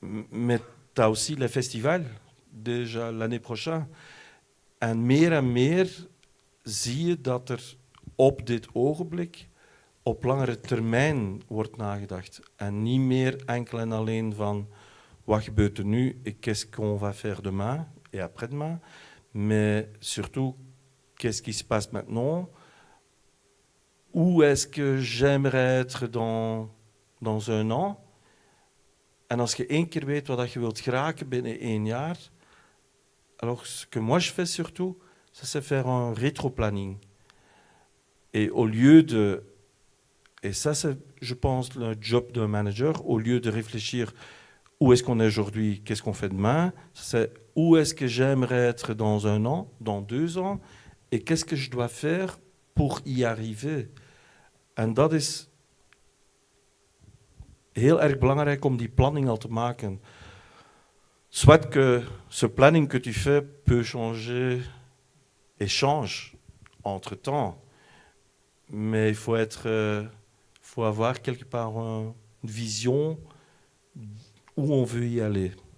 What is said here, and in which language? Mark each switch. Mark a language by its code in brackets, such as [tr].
[fr] Mais tu as aussi les festivals déjà l'année prochaine. [nl] En meer zie je dat er op dit ogenblik op langere termijn wordt nagedacht. En niet meer enkel en alleen van wat gebeurt er nu [fr] et qu'est-ce qu'on va faire demain et après-demain. Mais surtout, qu'est-ce qui se passe maintenant? Où est-ce que j'aimerais être dans un an? [nl] En als je 1 keer weet wat je wilt geraken binnen 1 jaar, [fr] alors ce que moi je fais surtout, c'est faire un rétro-planning. Et au lieu de... Et ça, c'est, je pense, le job d'un manager, au lieu de réfléchir où est-ce qu'on est aujourd'hui, qu'est-ce qu'on fait demain, c'est où est-ce que j'aimerais être dans 1 an, dans 2 ans, et qu'est-ce que je dois faire pour y arriver. [nl] En dat is heel erg belangrijk om die planning al te maken. [fr] Soit que ce planning que tu fais peut changer et change entre-temps, mais il faut avoir quelque part une vision où on veut y aller.